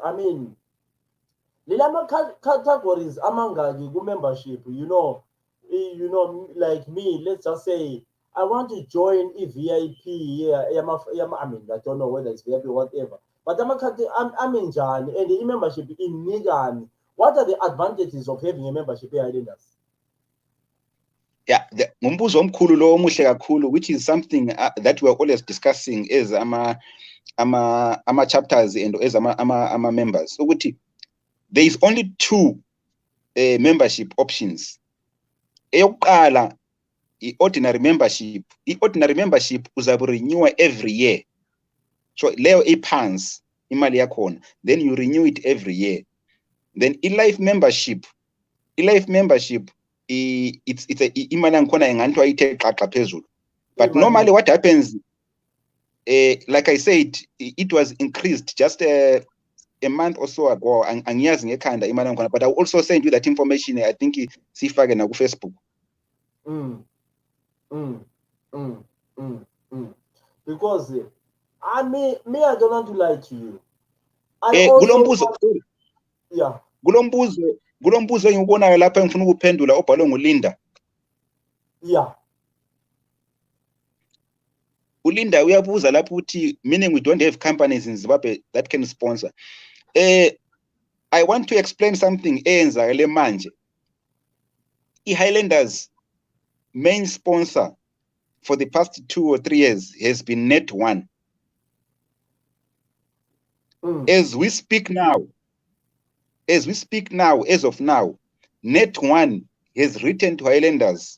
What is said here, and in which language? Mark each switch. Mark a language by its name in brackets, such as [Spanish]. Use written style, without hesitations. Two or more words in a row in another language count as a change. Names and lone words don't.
[English] I mean, [North Ndebele] lilama categories amangaki ku membership. [English] You know, like me. Let's just say I want to join a VIP. Yeah, I mean, I don't know whether it's VIP or whatever. But I'm in Jan and the membership in Nigan. What are the advantages of having a membership here, Highlanders? [North Ndebele] Yeah, ngumbuzo omkhulu lo omuhle kakhulu, [English] which is something that we are always discussing as ama chapters and as ama members. So there is only two membership options. Eyokuqala, ordinary membership. I-ordinary membership uzabe renew every year. [North Ndebele] So leyo iphansi imali yakhona, [English] then you renew it every year. Then life membership it's [North Ndebele] imali yangikhona enganto ayithe xaxa phezulu. [English] But normally what happens, like I said, it was increased just a month or so ago. [North Ndebele] Angiyazi ngekhanda imali yangikhona, [English] but I will also send you that information. I think [North Ndebele] sifake na ku Facebook. [English] Because I don't want to lie to you. [North Ndebele] Kulombuzo engiubonayo lapha engifuna ukuphendula obhalwe nguLinda. [English] Yeah. [North Ndebele] uLinda uyabuza lapho uthi, [English] meaning we don't have companies in Zimbabwe that can sponsor. I want to explain something [North Ndebele] eyenzakale manje. [English] I-Highlanders main sponsor for the past 2 or 3 years has been Net1. As we speak now, as of now, Net1 has written to Highlanders.